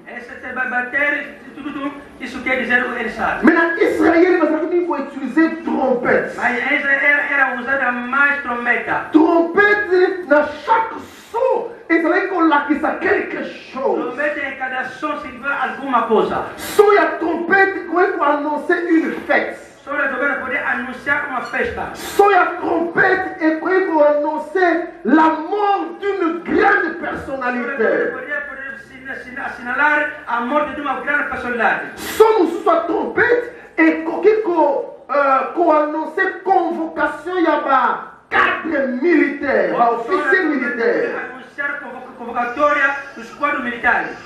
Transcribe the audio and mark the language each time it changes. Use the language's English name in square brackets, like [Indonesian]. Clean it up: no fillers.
[Portuguese] Essa bater, isso quer dizer, ele sabe. [Lingala] Mais na Israël bazalaki mingi koutilize trompette. [Portuguese] Mas era usada mais trombeta. [Lingala] Trompette na chaque son ezalaki kolakisa [French] quelque chose. [Portuguese] Trombeta em cada som significa alguma coisa. [Lingala] Son ya trompette koyei koannoncer [French] une fête. [Portuguese] Só a trombeta poder anunciar uma festa. [Lingala] Son ya trompette ekoyei koannoncer [French] la mort d'une grande personnalité. [Portuguese] Poder assinalar a morte de uma grande personalidade. [Lingala] Son mosusu ya trompette ekoki koannoncer convocation ya bacadre militaire, baofficier militaire. [Portuguese] Anunciar convocatória dos quadros militares.